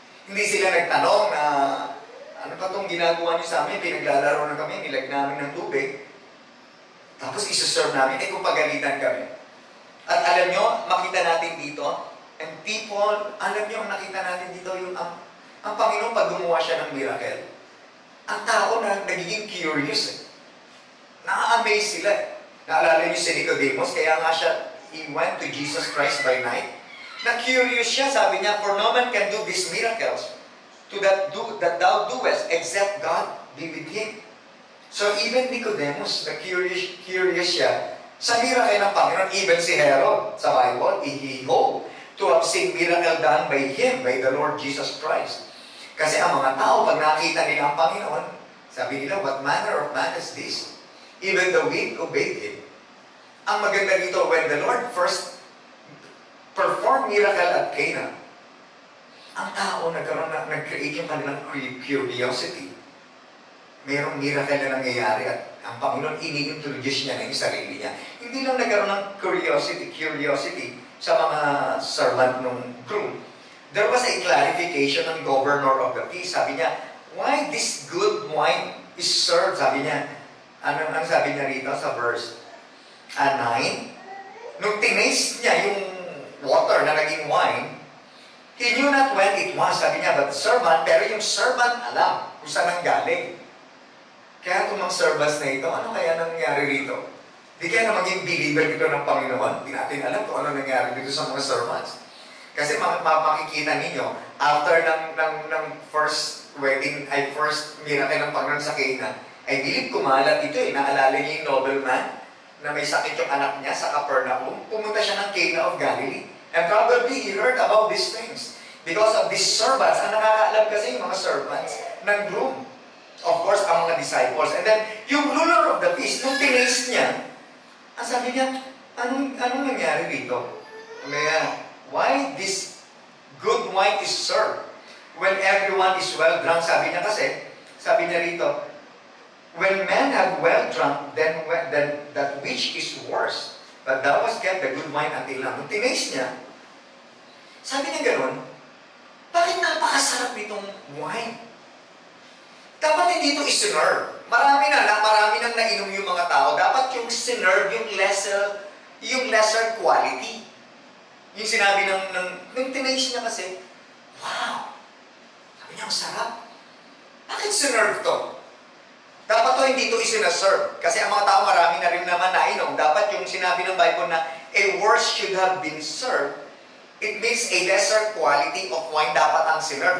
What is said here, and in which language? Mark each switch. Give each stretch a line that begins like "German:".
Filipino: Hindi sila nagtanong na, ano pa itong ginagawa niyo sa amin, pinaglalaro na kami, nilag namin ng tubig, tapos isuserve namin, kung pagalitan kami. At alam nyo, makita natin dito,
English: and people,
Filipino: alam nyo, ang nakita natin dito, yung ang Panginoon pag gumawa siya ng miracle, ang tao na nagiging curious. Na-amaze sila. Naalala niyo si Nicodemus, kaya nga
English: he went to Jesus Christ by night.
Filipino: Na-curious siya, sabi niya,
English: for no man can do these miracles that thou doest, except God be with him. So even Nicodemus,
Filipino: na-curious siya, sa miracle ng Panginoon,
English: even si Herod, sa Bible, he hoped to have seen miracle done by him, by the Lord Jesus Christ.
Filipino: Kasi ang mga tao, pag nakita nila ang Panginoon, sabi nila,
English: what manner of man is this? Even the wind obeyed him.
Filipino: Ang maganda dito,
English: when the Lord first performed miracle at Cana,
Filipino: ang tao nag-create yung kanilang curiosity. Mayroong miracle na nangyayari at ang Panginoon ini-introduce niya na yung sarili niya. Hindi lang nagkaroon ng curiosity sa mga servant ng groom.
English: There was a clarification ng governor of the feast.
Filipino: Sabi niya,
English: why this good wine is served?
Filipino: Sabi niya, ano sabi niya rito sa verse 9? Nung tinaste niya yung water na naging wine,
English: he knew not when it was.
Filipino: Sabi niya,
English: but the servant,
Filipino: pero yung servant alam kung saan ang galing. Kaya itong mga servants na ito, ano kaya nangyari rito? Di kaya na maging believer dito ng Panginoon. Di natin alam kung ano nangyari dito sa mga servants. Kasi makikita ninyo, after ng first wedding, ay first miracle ng Panginoon sa Cana,
English: I believe
Filipino: kumalat ito Naalala niyo yung nobleman na may sakit yung anak niya sa Capernaum. Pumunta siya ng Cana of Galilee.
English: And probably he heard about these things. Because of these servants,
Filipino: ang nakakaalam kasi yung mga servants ng groom. Of course, ang mga disciples. And then, yung ruler of the feast, nung tinaste niya, ang sabi niya, anong nangyari dito?
English: Why this good wine is served when everyone is well drunk?
Filipino: Sabi niya rito,
English: When men have well drunk, then that which is worse. But thou hast kept the good wine until now.
Filipino: Nung tinaste niya, sabi niya gano'n, bakit napakasarap nitong wine? Dapat hindi ito isinurve. Marami nang nainom yung mga tao. Dapat yung sinerve, yung lesser quality. Yung sinabi nung tinaste niya kasi, wow! Sabi niya, ang sarap. Bakit sinerve to? Dapat to hindi to isinaserve. Kasi ang mga tao marami na rin naman nainom. Dapat yung sinabi ng Bible na
English: a worse should have been served. It means a lesser quality of wine
Filipino: dapat ang sinerve.